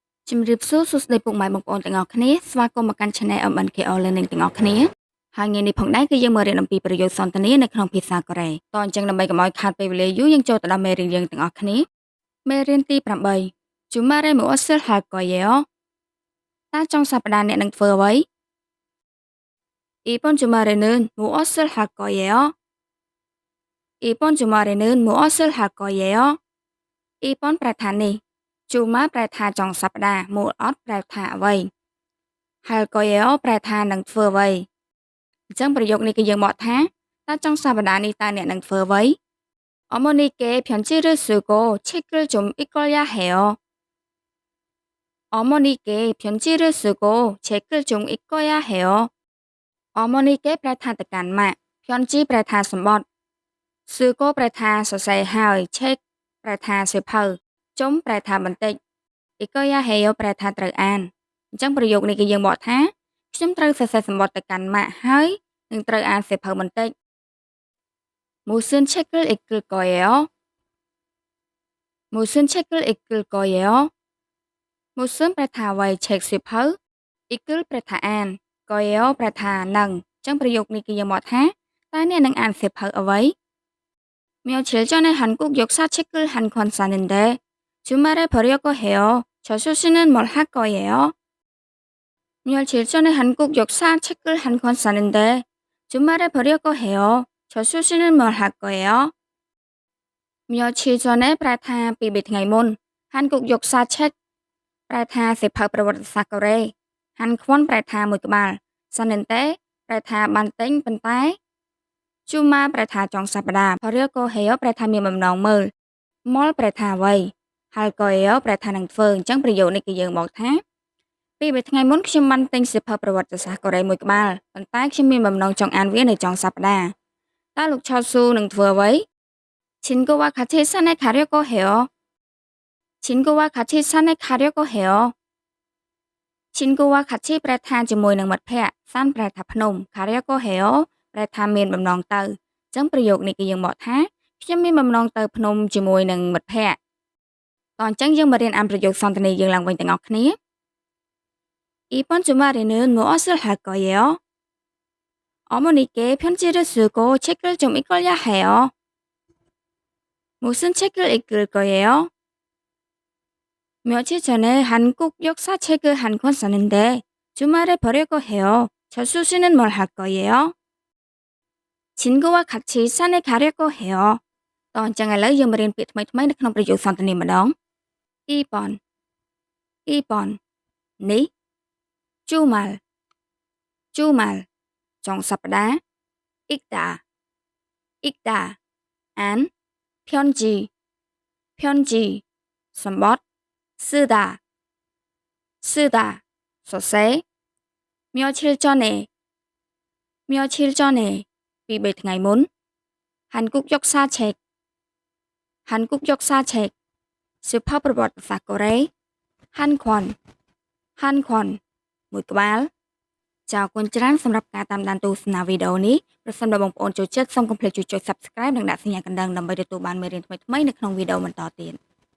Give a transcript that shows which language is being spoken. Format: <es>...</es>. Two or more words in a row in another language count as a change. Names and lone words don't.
<km>ជំរាបសួរសួស្តីពុកម៉ែបងប្អូនទាំងអស់គ្នាស្វាគមន៍មកកាន់ Channel MNKO Learning ទាំងអស់គ្នាហើយថ្ងៃនេះផងដែរគឺយើងមករៀនអំពីប្រយោគសន្ទនានៅក្នុងភាសាកូរ៉េតអញ្ចឹងដើម្បីកុំឲ្យខាតពេលវេលាយូរយើងចូលទៅដល់មេរៀនយើងទាំងអស់គ្នាមេរៀនទី8</km> <ko>주말에 무엇을 할 거예요</ko> <km>តើចុងសប្តាហ៍អ្នកនឹងធ្វើអ្វី</km> <ko>이번 주말에는 무엇을 할 거예요? 이번 주말에는 무엇을 할 거예요?</ko> <km>이번 ប្រែថានេះជូម៉ាប្រែថាចុងសប្តាហ៍មូលអត់ប្រែថាអ្វី</km> <ko>할 거예요</ko> <km>ប្រែថានឹងធ្វើអ្វីអញ្ចឹងប្រយោគនេះគឺយើងបកថាតើចុងសប្តាហ៍នេះតើអ្នកនឹងធ្វើអ្វី</km> <ko>어머니께 편지를 쓰고 책을 좀 읽어야 해요. 어머니께 편지를 쓰고 책을 좀 읽어야 해요.</ko> <km>어머니께 ប្រែថាទៅកាន់ម៉ាក់ 편지 ប្រែថាសម្បត្តិ 쓰고 ប្រែថាសរសេរហើយ check ប្រែថាសៀវភៅ ជុំប្រែថាបន្តិច</km> <ko>읽어야 해요</ko> <km>ប្រែថាត្រូវអានអញ្ចឹងប្រយោគនេះគឺយើងបកថាខ្ញុំត្រូវសរសេរសម្បត្តិទៅកាន់ម៉ាក់ហើយនឹងត្រូវអានសៀវភៅបន្តិច</km> <ko>무슨 책을 읽을 거예요? 무슨 책을 읽을 거예요?</ko> <km>무슨 ប្រែថាអ្វី check សៀវភៅ 읽을 ប្រែថាអាន 거예요 ប្រែថានឹងអញ្ចឹងប្រយោគនេះគឺយើងបកថាតើអ្នកនឹងអានសៀវភៅអ្វី</km> <ko>며칠 전에 한국 역사책을 한 권 샀는데 주말에 보려고 해요. 저수 씨는 뭘 할 거예요? 며칠 전에 한국 역사책을 한 권 샀는데 주말에 보려고 해요. 저수 씨는 뭘 할 거예요? 며칠 전에</ko> <km>ប្រែថាពីរថ្ងៃមុន</km> <ko>한국 역사책</ko> <km>ប្រែថាសៀវភៅប្រវត្តិសាស្ត្រកូរ៉េ</km> <ko>한 권</ko> <km>ប្រែថាមួយក្បាល</km> <ko>샀는데</ko> <km>ប្រែថាបានទិញប៉ុន្តែ Juma ប្រែថាចុងសប្តាហ៍</km> <ko>보려고 해요</ko> <km>ប្រែថាមានបំណងមើល Mol ប្រែថាអ្វី</km> <ko>할 거예요</ko> <km>ប្រែថានឹងធ្វើអញ្ចឹងប្រយោគនេះគឺយើងមកថាពីរថ្ងៃមុនខ្ញុំបានទិញសៀវភៅប្រវត្តិសាស្ត្រកូរ៉េមួយក្បាលប៉ុន្តែខ្ញុំមានបំណងចង់អានវានៅចុងសប្តាហ៍តើលោកឆោស៊ូនឹងធ្វើអ្វី</km> <ko>친구와 같이 산에 가려고 해요. 친구와 같이 산에 가려고 해요. 친구와 같이</ko> <km>ប្រែថាជាមួយនឹងមិត្តភ័ក្តិ San ប្រែថាភ្នំ</km> <ko>가려고 해요</ko> <km>ប្រែថាមានបំណងទៅអញ្ចឹងប្រយោគនេះគឺយើងបកថាខ្ញុំមានបំណងទៅភ្នំជាមួយនឹងមិត្តភ័ក្តិតអញ្ចឹងយើងមករៀនអានប្រយោគសន្ទនាយើងឡើងវិញទាំងអស់គ្នា</km> <ko>이번 주말에는 무엇을 할 거예요? 어머니께 편지를 쓰고 책을 좀 읽어야 해요. 무슨 책을 읽을 거예요? 며칠 전에 한국 역사책을 한 권 샀는데 주말에 보려고 해요. 저수 씨는 뭘 할 거예요? 친구와 같이 산에 가려고 해요.</ko> <km>តអញ្ចឹងឥឡូវយើងមករៀនពាក្យថ្មីៗនៅក្នុងប្រយោគសន្ទនាម្ដង 2번 នេះ 주말 ចុងសប្តាហ៍ 읽다 អាន 편지 សម្បត្តិ 쓰다 សរសេរ 며칠 전에 ពីរថ្ងៃមុន</km> <ko>한국 역사책</ko> <km>សៀវភៅប្រវត្តិសាស្ត្រកូរ៉េ</km> <ko>한 권</ko> <km>មួយក្បាលចាអរគុណច្រើនសម្រាប់ការតាមដានទស្សនាវីដេអូនេះប្រសិនបើបងប្អូនចូលចិត្តសូមកុំភ្លេចជួយចុច Subscribe និងដាក់សញ្ញាកណ្ដឹងដើម្បីទទួលបានមេរៀនថ្មីៗនៅក្នុងវីដេអូបន្តទៀត</km>